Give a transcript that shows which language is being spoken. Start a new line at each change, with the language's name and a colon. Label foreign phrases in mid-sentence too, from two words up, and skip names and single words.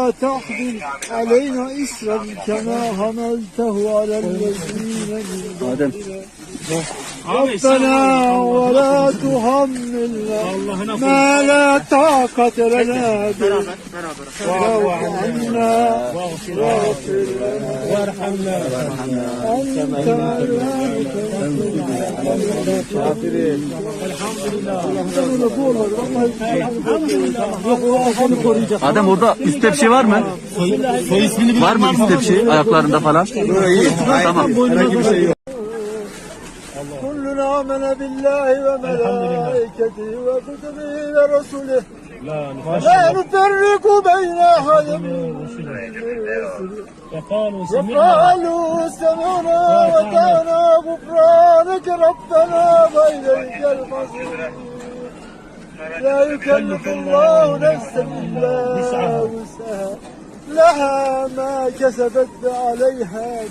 Arabic: تحمل علينا إسرا كما حملته على الذين من قبلنا ربنا ولا تحملنا ما لا طاقة لنا به واعف عنا واغفر لنا وارحمنا أنت
Turkish: Adem orada üstte bir şey var mı? Soy ismini var mı üstte bir şey ayaklarında falan? Tamam.
Arabic: كلنا آمن بالله وملائكته وكتبه ورسله لا نفرق بين أحد من رسله وقالوا سمعنا وأطعنا غفرانك ربنا وإليك المصير لا يكلف الله نفسا إلا وسعها لها ما كسبت عليها